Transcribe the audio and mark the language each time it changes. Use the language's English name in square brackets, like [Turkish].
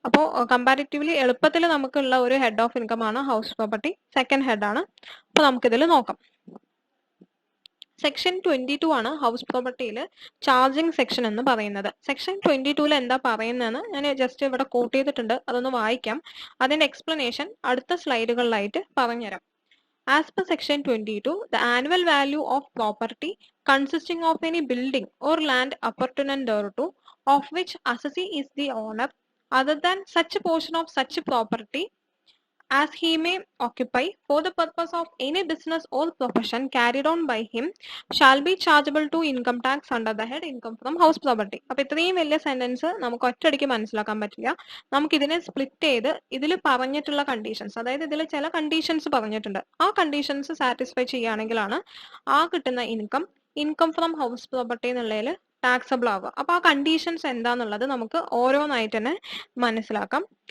[Malayalam] അപ്പോൾ കമ്പാരിറ്റീവ്ലി എളുപ്പത്തിൽ നമുക്കുള്ള ഒരു ഹെഡ് ഓഫ് ഇൻകം ആണ് ഹൗസ് പ്രോപ്പർട്ടി, സെക്കൻഡ് ഹെഡ് ആണ്. അപ്പോൾ നമുക്കിതിൽ നോക്കാം. സെക്ഷൻ 22 ആണ് ഹൗസ് പ്രോപ്പർട്ടിയിൽ ചാർജിങ് സെക്ഷൻ എന്ന് പറയുന്നത്. സെക്ഷൻ 22 എന്താ പറയുന്നതെന്ന് ഞാൻ ജസ്റ്റ് ഇവിടെ കോട്ട് ചെയ്തിട്ടുണ്ട്, അതൊന്ന് വായിക്കാം. അതിന്റെ എക്സ്പ്ലനേഷൻ അടുത്ത സ്ലൈഡുകളിലായിട്ട് പറഞ്ഞുതരാം. [English] As per section 22, the annual value of property consisting of any building or land appurtenant thereto, of which assessee is the owner, other than such a portion of such property as he may occupy for the purpose of any business or profession carried on by him, shall be chargeable to income tax under the head income from house property. [Malayalam] അപ്പോൾ ഇത്രയും വലിയ sentence നമുക്ക് ഒറ്റയടിക്ക് മനസ്സിലാക്കാൻ പറ്റില്ല. നമുക്ക് ഇതിനെ split ചെയ്ത് ഇതിൽ പറഞ്ഞിട്ടുള്ള കണ്ടീഷൻസ്, അതായത് ഇതിൽ ചില കണ്ടീഷൻസ് പറഞ്ഞിട്ടുണ്ട്, ആ കണ്ടീഷൻസ് സാറ്റിസ്ഫൈ ചെയ്യുകയാണെങ്കിലാണ് ആ കിട്ടുന്ന ഇൻകം ഫ്രം ഹൗസ് പ്രോപ്പർട്ടി എന്നുള്ളതിൽ ടാക്സബിൾ ആവുക. അപ്പോൾ ആ കണ്ടീഷൻസ് എന്താന്നുള്ളത് നമുക്ക് ഓരോന്നായിട്ട് തന്നെ മനസ്സിലാക്കാം.